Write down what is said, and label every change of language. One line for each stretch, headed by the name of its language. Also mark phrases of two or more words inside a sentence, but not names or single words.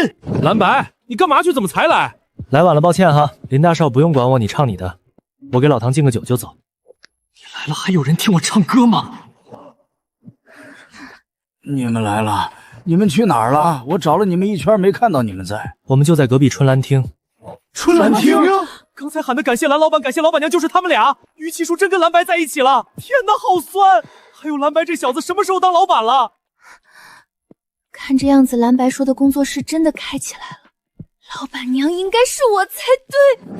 Chinese: 藍白，你幹嘛去？怎麼才來？來晚了，抱歉哈。林大少不用管我，你唱你的，我給老唐敬個酒就走。你來了，還有人聽我唱歌嗎？你們來了，你們去哪兒了？我找了你們一圈，沒看到你們在。我們就在隔壁春蘭廳。春蘭廳？剛才喊的感謝藍老板，感謝老板娘，就是他們倆。於其書真跟藍白在一起了，天哪，好酸！還有藍白這小子什麼時候當老板了？看這樣子，藍白說的工作室真的開起來了。老板娘應該是我才對。